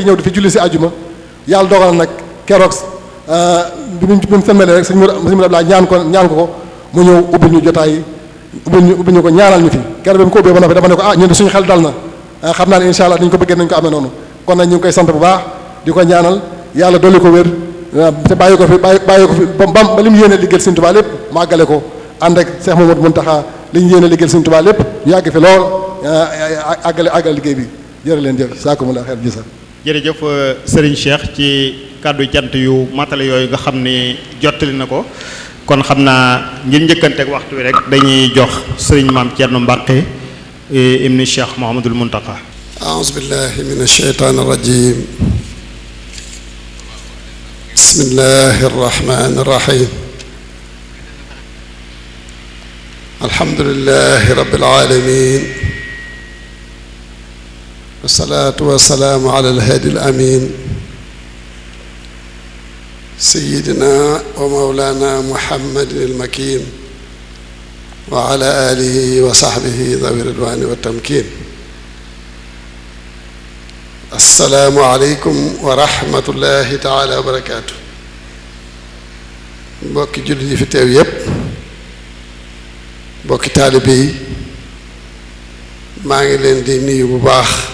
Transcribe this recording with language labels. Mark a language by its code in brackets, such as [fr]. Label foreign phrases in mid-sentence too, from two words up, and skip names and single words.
[wo] ñëw di fi julli si ajuma yàlla dogal nag keroog bi mu sëlmalee rek sëñ Mourou Abdoulaye ñaan ko mu ñëw ubbil ñu jotaay ubbil ñu ko ñaanal ñu fi keroog bi mu ko ubbee ba noppi dama ne ko ñun de suñu xel dal na xam naa ne [ar] إن شاء الله [wo] dañu ko bëggee nañu ko amee noonu kon nag ñu ngi koy sant bu baax di ko ñaanal yàlla dolli ko wér te bàyyi ko fi ba li mu yéene liggéeyal Sëriñ Tuubaa lépp mu àggale ko ànd ak Cheikh Mamadou Mountakha li ñu yéene liggéeyal Sëriñ Tuubaa lépp ñu yàgg fi lool àggale liggéey bi jërë leen jëf saakumulaa xeer gisa jërëjëf Serigne Cheikh ci kàddu jant yu matale yooyu nga xam ne jottali na ko kon xam naa ngir njëkkanteeg waxtu wi rek dañuy jox Serigne Maam Thierno Mbacke ibni Cheikh Mouhamadoul Mountakha. [ar] أعوذ بالله من الشيطان الرجيم بسم الله الرحمن الرحيم الحمد لله رب العالمين والصلاة والسلام على الهادي الأمين سيدنا ومولانا محمد المكين وعلى آله وصحبه ذوي الرضوان والتمكين السلام عليكم ورحمة الله تعالى وبركاته [wo] mbokki jullit yi fi teew yépp mbokki taalibe yi maa ngi leen di nuyu bu baax